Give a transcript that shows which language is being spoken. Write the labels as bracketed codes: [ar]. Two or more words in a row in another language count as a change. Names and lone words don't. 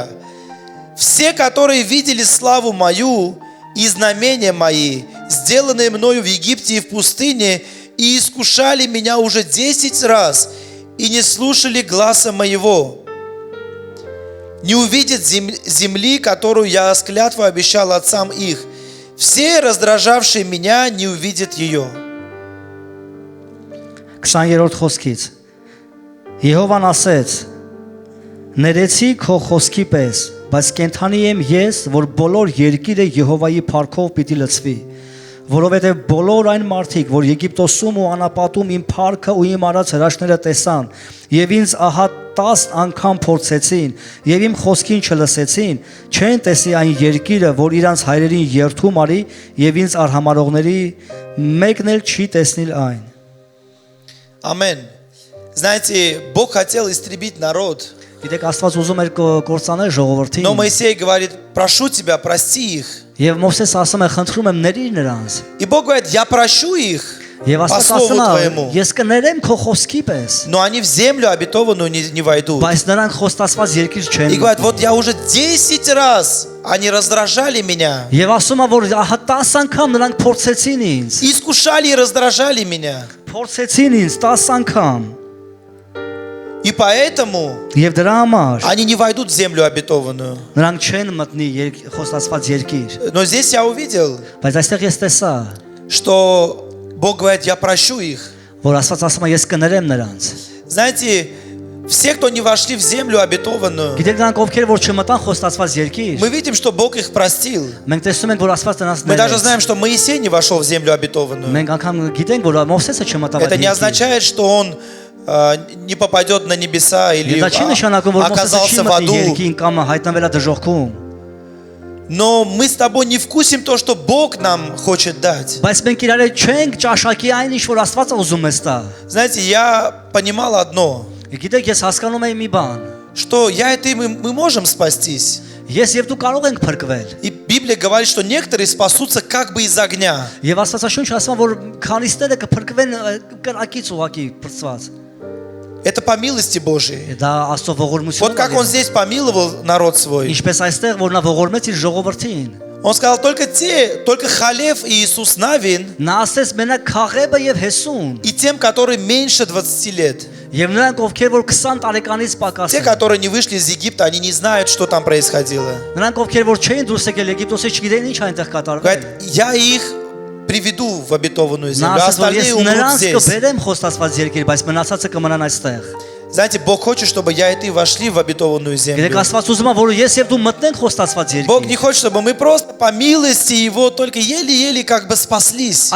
[ru] Все, которые видели славу мою и знамения мои, сделанные мною в Египте и в пустыне, и искушали меня уже 10 раз, и не слушали гласа моего, не увидят земли, которую я с клятвой обещал отцам их. Все, раздражавшие меня, не увидят ее». [hy] 20-րդ խոսքից Եհովան ասեց. Ներեցի քո խոսքի պես, բայց կենթանի եմ ես, որ բոլոր երկիրը Եհովայի փառքով պիտի լցվի, որովհետև բոլոր այն մարդիկ, որ Եգիպտոսում ու անապատում իմ փառքը ու իմ արած հրաշքները տեսան, եւ ինձ ահա 10 անգամ փորձեցին, եւ իմ խոսքին չլսեցին, չեն տեսի այն երկիրը, որ իրանց հայրերին երթում արի, եւ ինձ արհամարողների մեկն էլ չի տեսնիլ այն։ [ru] Аминь. Знаете, Бог хотел истребить народ. [hy] Գիտեք, Աստված ուզում էր կործանել ժողովրդին։ [ru] Но Моисей говорит, прошу тебя, прости их. [hy] Եվ Մովսես ասում է, խնդրում եմ ների նրանց։ [ru] И Бог говорит, я прощу их [hy] Եվ [ru] по [hy] Աստված [ru] слову [hy] ասում է, [ru] твоему. [hy] ես կներեմ քո խոսքի պես, [ru] Но они в землю обетованную не войдут. [hy] բայց նրանք խոստացված երկիր [ru] И [hy] չեն։ [ru] говорит, вот я уже 10 раз, они раздражали меня. [hy] Եվ ասում է, որ 10 անգամ նրանք փորձեցին ինձ, [ru] Искушали и раздражали меня. [hy] փորձեցին ինձ 10 անգամ։ [ru] И поэтому [hy] Եվ դրա համար [ru] они не войдут в землю обетованную. [hy] նրանք չեն մտնի խոստացված երկիր։ [ru] Но здесь я увидел, [hy] Բայց այստեղ ես տեսա, [ru] что Бог говорит, я прощу их. [hy] որ Աստված ասում է, ես կներեմ նրանց։ [ru] Знаете, все, кто не вошли в землю обетованную, [hy] Գիտեք նրանք ովքեր որ չմտան խոստացված երկիր, [ru] мы видим, что Бог их простил. [hy] մենք տեսնում ենք, որ Աստված նրանց [ru] Мы даже [hy] ներեց։ [ru] знаем, что Моисей не вошел в землю обетованную. [hy] Մենք անգամ գիտենք, որ Մովսեսը չմտավ [ru] Это [hy] այդ [ru] не [hy] երկիր։ [ru] означает, что он не попадет на небеса или [hy] Դա չի նշանակում, որ Մովսեսը չի [ru] оказался в [hy] մտնի [ru] аду. [hy] երկին կամ հայտնվել է դժոխքում։ [ru] Но мы с тобой не вкусим то, что Бог нам хочет дать. [hy] Բայց մենք իրար չենք ճաշակի այն ինչ որ Աստվածը ուզում է ստա։ [ru] Знаете, я понимал одно, [hy] Գիտեք, ես հասկանում եմ մի բան։ [ru] что я и ты, мы можем спастись. [hy] Ես եւ դու կարող ենք փրկվել։ [ru] И Библия говорит, что некоторые спасутся как бы из огня. [hy] Եվ Աստվածաշունչը ասում է, որ քանիստերը կփրկվեն կրակից ուղակի փրծված։ [ru] Это по милости Божией. [hy] Դա Աստծո ողորմությունն [ru] Вот как он здесь помиловал народ свой. [hy] Ինչպես այստեղ որ նա ողորմեց իր жողովրդին։ [ru] Он сказал, только Халев и Иисус Навин, [hy] Նա ասեց մենակ Քաղեբը եւ Հեսուն [ru] и тем, которые меньше 20 лет. [hy] եւ նրանք ովքեր որ 20 տարեկանից պակաս [ru] Те, [hy] են։ [ru] которые не вышли из Египта, они не знают, что там происходило. [hy] Նրանք ովքեր որ չէին դուրս եկել Եգիպտոսից չգիտեն ինչ այնտեղ կատարվում։ [ru] Говорит, я их приведу в обетованную [hy] Նա [ru] землю, а [hy] ասեց որ ես [ru] остальные умрут [hy] նրանց [ru] здесь. [hy] կբերեմ խոստացված երկիր, բայց մնացածը կմնան այստեղ։ [ru] Знаете, Бог хочет, чтобы я и ты вошли в обетованную [hy] Գիտեք, [ru] землю. [hy] Աստված ուզում է որ ես եւ դու մտնենք խոստացված [ru] Бог не [hy] երկիր։ [ru] хочет, чтобы мы просто по милости Его только еле-еле как бы спаслись.